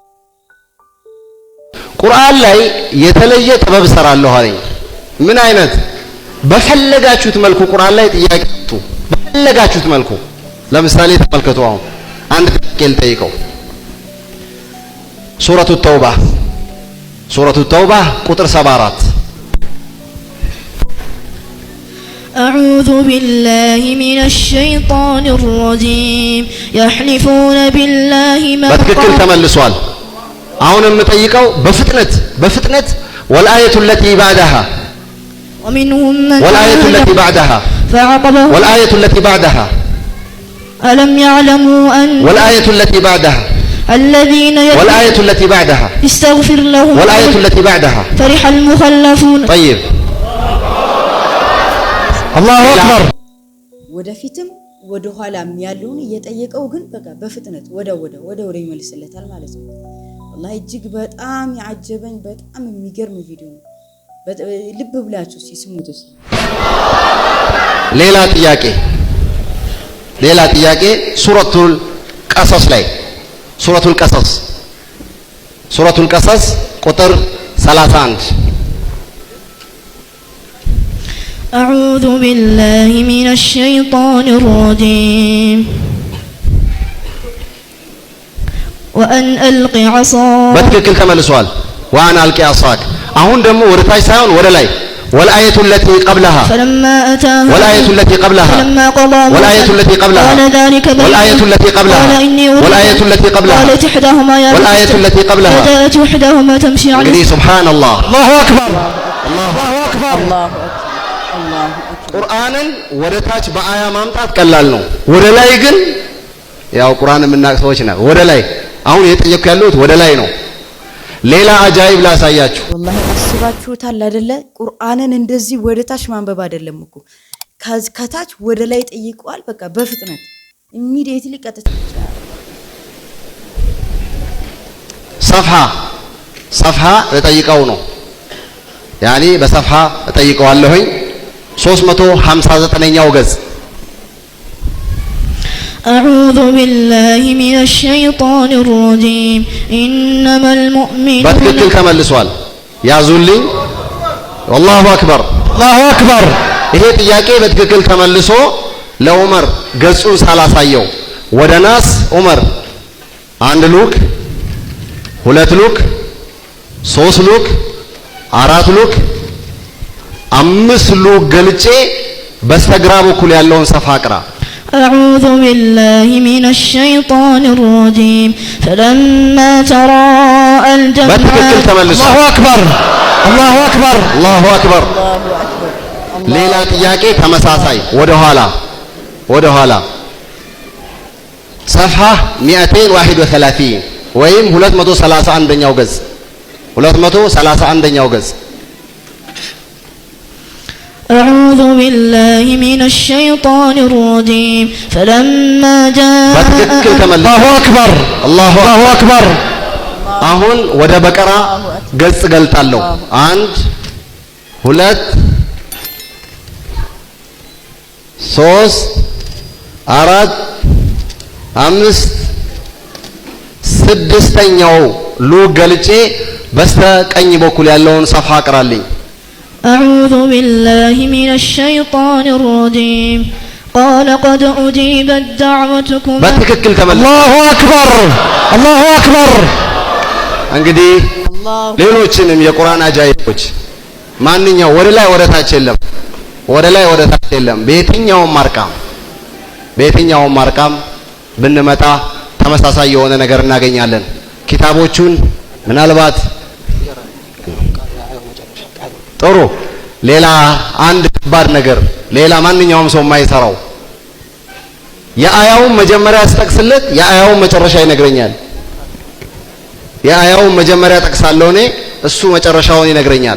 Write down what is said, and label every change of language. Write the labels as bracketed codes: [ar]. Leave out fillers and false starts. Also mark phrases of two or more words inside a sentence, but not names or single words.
[am] ቁርአን ላይ የተለየ ጥበብ ሰራለሁ አለኝ። ምን አይነት? በፈለጋችሁት መልኩ ቁርአን ላይ ጥያቄ አምጡ፣ በፈለጋችሁት መልኩ። ለምሳሌ ተመልከቱ። አሁን አንድ ጥያቄ ልጠይቀው። ሱረቱ ተውባ ቁጥር 74 [ar] أعوذ بالله من الشيطان الرجيم يحلفون بالله ما [am] በትክክል ተመልሷል። አሁን የምጠይቀው በፍጥነት [ar] والآية التي بعدها ومنهم من والآية التي بعدها فعقبه والآية التي بعدها ألم يعلموا أن والآية التي بعدها الذين والآية التي بعدها استغفر لهم والآية التي بعدها فرح المخلفون طيب الله أكبر [am] ወደፊትም ወደ ኋላም ያለውን እየጠየቀው ግን በቃ በፍጥነት ወደ ይመልስለታል ማለት ነው። والله እጅግ በጣም ያጀበኝ በጣም የሚገርም ቪዲዮ ነው። ልብ ብላችሁ ሲስሙት ሌላ ጥያቄ ሱረቱል ቀሰስ ቁጥር 31 [ar] أعوذ بالله من الشيطان الرجيم وأن ألق عصاك [am] በትክክል ተመልሷል። [ar] وأن ألق عصاك [am] አሁን ደግሞ ወደ ታች ሳይሆን ወደ ላይ [ar] والآية التي قبلها فلما أتاها والآية التي قبلها فلما قضى والآية التي قبلها قال ذلك والآية التي قبلها والآية التي قبلها قالت إحداهما يا والآية التي قبلها فجاءت إحداهما تمشي على እንግዲህ سبحان الله الله أكبر አላሁ [am] ቁርአንን ወደ ታች በአያ ማምጣት ቀላል ነው። ወደ ላይ ግን ያው ቁርአን የምናውቅ ሰዎች ነን። ወደ ላይ አሁን እየጠየቅኩ ያለሁት ወደ ላይ ነው። ሌላ አጃይብ ላሳያችሁ። ወላሂ አስባችሁታል አይደለ? ቁርአንን እንደዚህ ወደ ታች ማንበብ አይደለም እኮ ከታች ወደ ላይ ጠይቀዋል። በቃ በፍጥነት ኢሚዲየትሊ ቀጥታ ሰፍሃ እጠይቀው ነው ያኒ በሰፍሃ እጠይቀዋለሁኝ 359ኛው ገጽ [ar] أعوذ بالله من الشيطان الرجيم إنما المؤمنون [am] በትክክል ተመልሷል። ያዙልኝ። [ar] والله أكبر الله أكبر [am] ይሄ ጥያቄ በትክክል ተመልሶ ለዑመር ገጹን ሳላሳየው ወደ ናስ ዑመር 1 ሉክ 2 ሉክ 3 ሉክ 4 ሉክ 5 ሉክ ገልጬ በስተግራ በኩል ያለውን ሰፋ አቅራ [ar] أعوذ بالله من الشيطان الرجيم فلما تراءى الجمعان [am] በትክክል ተመልሷል። [ar] الله أكبر الله أكبر الله أكبر [am] ሌላ ጥያቄ ተመሳሳይ ወደ ኋላ ሰፍሃ 231 ወይም 231ኛው ገጽ 231ኛው ገጽ [ar] أعوذ بالله من الشيطان الرجيم فلما جاء الله أكبر الله أكبر [am] አሁን ወደ በቀራ ገጽ ገልጣለሁ 1 2 3 4 5 ስድስተኛው ሉ ገልጬ በስተቀኝ በኩል ያለውን ሰፋ አቅራልኝ [ar] أعوذ بالله من الشيطان الرجيم قال قد أجيبت دعوتكما [am] በትክክል ተመለስ [ar] الله أكبر [am] እንግዲህ ሌሎችንም የቁርአን አጃይቦች ማንኛው ወደ ላይ ወደ ታች የለም በየትኛውም ማርቃም ብንመጣ ተመሳሳይ የሆነ ነገር እናገኛለን ኪታቦቹን ምናልባት ጥሩ ሌላ አንድ ከባድ ነገር ሌላ ማንኛውም ሰው የማይሰራው የአያውን መጀመሪያ አስጠቅስለት የአያውን መጨረሻ ይነግረኛል የአያውን መጀመሪያ ጠቅሳለሁ እኔ እሱ መጨረሻውን ይነግረኛል